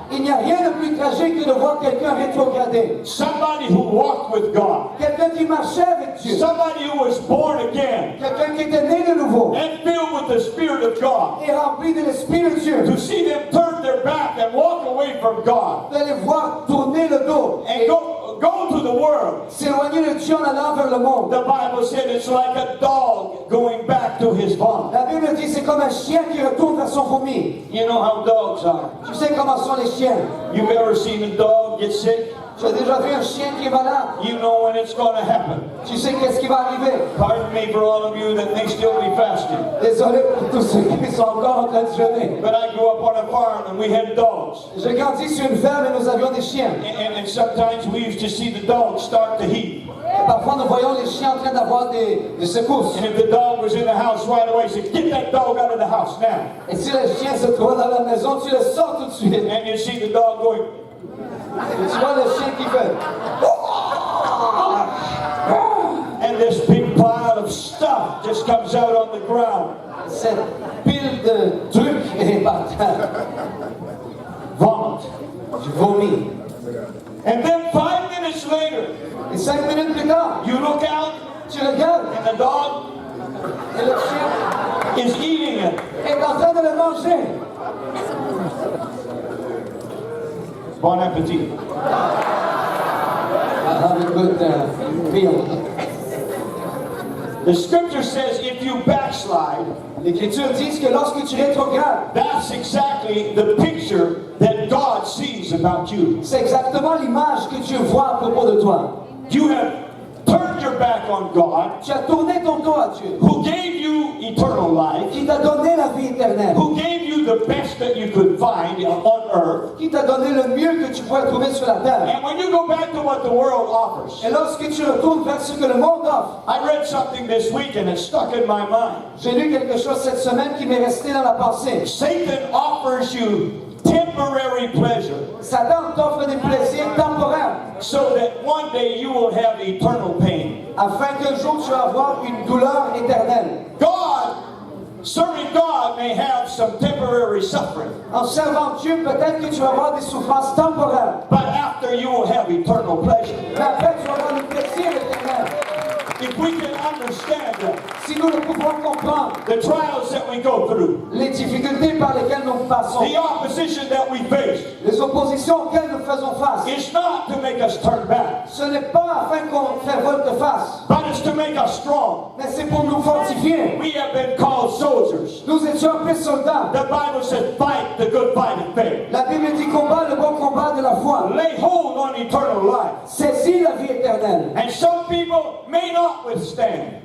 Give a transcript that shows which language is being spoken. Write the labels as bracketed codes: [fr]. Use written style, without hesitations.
[fr] Il n'y a rien de plus tragique que de voir quelqu'un rétrograder. [en] Somebody who walked with God. [fr] Quelqu'un qui marchait avec Dieu. [en] Somebody who was born again [fr] Quelqu'un qui était né de nouveau [en] and filled with the Spirit of God. [fr] et rempli de l'Esprit de Dieu. [en] To see them turn their back and walk away from God [fr] De les voir tourner le dos [en] and [fr] et [en] go to the world. [fr] s'éloigner de Dieu en allant vers le monde. [en] The Bible said it's like a dog going back to his vomit. [fr] La Bible dit c'est comme un chien qui retourne vers son vomi. [en] You know how dogs are. [fr] Tu sais comment sont les chiens. [en] You've ever seen a dog get sick? [fr] Tu as déjà vu un chien qui est malade. [en] You know when it's going to happen. [fr] Tu sais qu'est-ce qui va arriver. [en] Pardon me for all of you that may still be fasting. [fr] Désolé pour tous ceux qui sont encore en train de jeûner. [en] But I grew up on a farm and we had dogs. [fr] J'ai grandi sur une ferme et nous avions des chiens. [en] And sometimes we used to see the dogs start to heat. [fr] Et parfois nous voyons les chiens en train d'avoir des secousses. [en] And if the dog was in the house right away, say, get that dog out of the house now. [fr] Et si le chien se trouve dans la maison, tu le sors tout de suite. Et [en] And you see the dog going, [fr] tu vois le chien qui fait. [en] and this big pile of stuff just comes out on the ground. [fr] cette pile de trucs et par terre. [en] Vomit. [fr] Tu vomis. [en] And then 5 minutes later, [fr] Et 5 minutes plus tard, [en] you look out [fr] tu regardes [en] and the dog [fr] et le chien [en] is eating it. [fr] est en train de le manger. Bon appetit. [en] Have a good meal. The scripture says if you backslide, [fr] L'Écriture dit que lorsque tu rétrogrades, [en] that's exactly the picture that God sees about you. [fr] c'est exactement l'image que Dieu voit à propos de toi. [en] You have turned your back on God, [fr] Tu as tourné ton dos à Dieu, [en] who gave you eternal life, [fr] qui t'a donné la vie éternelle, [en] who gave you the best that you could find on earth. [fr] qui t'a donné le mieux que tu pouvais trouver sur la terre. [en] And when you go back to what the world offers, [fr] Et lorsque tu retournes vers ce que le monde offre, [en] I read something this week and it stuck in my mind. [fr] j'ai lu quelque chose cette semaine qui m'est resté dans la pensée. [en] Satan offers you temporary pleasure [fr] Satan t'offre des plaisirs temporaires [en] so that one day you will have eternal pain. [fr] afin qu'un jour tu vas avoir une douleur éternelle. [en] Serving God may have some temporary suffering, [fr] En servant Dieu, peut-être que tu vas avoir des souffrances temporaires, [en] but after you will have eternal pleasure. [fr] mais après tu vas avoir le plaisir éternel. [en] If we can understand that, [fr] Si nous ne pouvons comprendre [en] the trials that we go through, [fr] les difficultés par lesquelles nous passons, [en] the opposition that we face, [fr] les oppositions auxquelles nous faisons face, [en] it's not to make us turn back, [fr] ce n'est pas afin qu'on fait volte-face, [en] but it's to make us strong. [fr] mais c'est pour nous fortifier. [en] We have been called soldiers. [fr] Nous étions appelés soldats. [en] The Bible says, fight the good fight of faith. [fr] La Bible dit combat le bon combat de la foi. [en] Lay hold on eternal life. [fr] Saisis la vie éternelle. [en] And some people may not withstand.